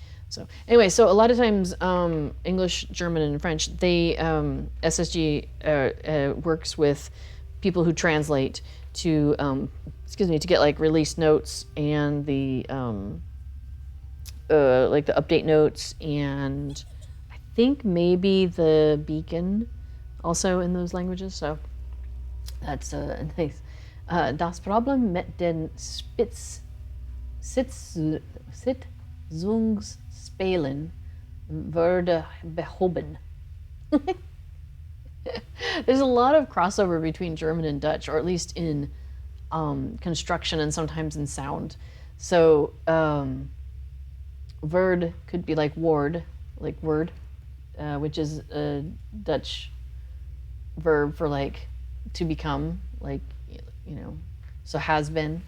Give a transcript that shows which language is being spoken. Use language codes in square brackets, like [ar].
[en] So anyway, so a lot of times English, German, and French, they SSG works with people who translate to to get like release notes and the like the update notes, and I think maybe the beacon also in those languages. So that's nice. [de] Das Problem mit den Sitzungsspielen wurde behoben. [en] There's a lot of crossover between German and Dutch, or at least in construction and sometimes in sound. So Verd could be like ward, like word, which is a Dutch verb for like to become, like, you know, so has been.